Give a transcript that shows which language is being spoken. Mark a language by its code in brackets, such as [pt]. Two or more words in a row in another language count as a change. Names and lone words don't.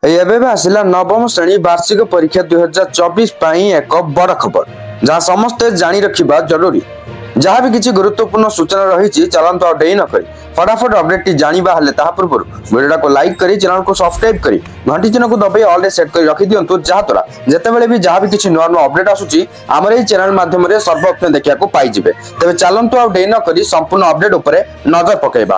[or] ଏବେ ଆସିଲା ନବମ ଶ୍ରେଣୀ ବାର୍ଷିକ ପରୀକ୍ଷା 2024 ପାଇଁ ଏକ ବଡ଼ ଖବର ଯାହା ସମସ୍ତେ ଜାଣି ରଖିବା ଜରୁରୀ। ଯାହା ବି କିଛି ଗୁରୁତ୍ୱପୂର୍ଣ୍ଣ ସୂଚନା ରହିଛି ଚାଲନ୍ତୁ ଆଉ ଡେରି ନ କରି ଫଟାଫଟ ଅପଡେଟ ଜାଣିବା ହେଲେ ତାହା ପୂର୍ବ ଭିଡିଓ କୁ ଲାଇକ କରି ଚ୍ୟାନେଲ କୁ ସବସ୍କ୍ରାଇବ କରି ଘଣ୍ଟି ଚିହ୍ନ କୁ ଦବାଇ [en] all set [or] କରି ରଖି ଦିଅନ୍ତୁ ଯାହା ଦ୍ୱାରା ଯେତେବେଳେ ଭି ଯାହା ଭି କିଛି ନୂଆ ନୂଆ ଅପଡେଟ ଆସୁଛି ଆମର ଏ ଚ୍ୟାନେଲ ମାଧ୍ୟମ ରେ ସର୍ବପ୍ରଥମେ ଦେଖିବା କୁ ପାଇ ଯିବେ। ତେବେ ଚାଲନ୍ତୁ ଆ ଡେନ କରି ସମ୍ପୂର୍ଣ୍ଣ ଅପଡେଟ ଉପର ନଜର ପକାଇବା।